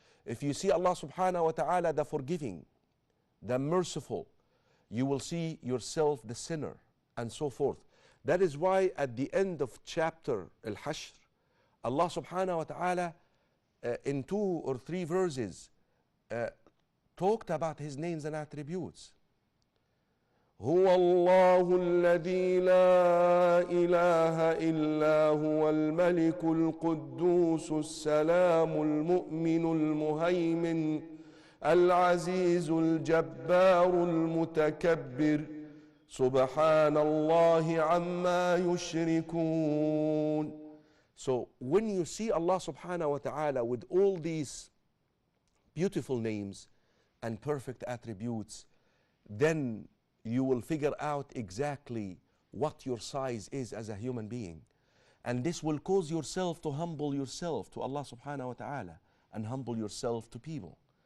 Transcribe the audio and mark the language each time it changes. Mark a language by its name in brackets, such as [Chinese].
[English] If you see Allah subhanahu wa ta'ala the forgiving, the merciful, you will see yourself the sinner, and so forth. That is why at the end of chapter Al-Hashr, Allah subhanahu wa ta'ala in 2 or 3 verses talked about his names and attributes. [Arabic] هو الله الذي لا إله إلا هو الملك القدوس السلام المؤمن المهيمن العزيز الجبار المتكبر سبحان الله عما يشركون. [English] So when you see Allah subhanahu wa ta'ala with all these beautiful names and perfect attributes, then you will figure out exactly what your size is as a human being. And this will cause yourself to humble yourself to Allah subhanahu wa ta'ala and humble yourself to people.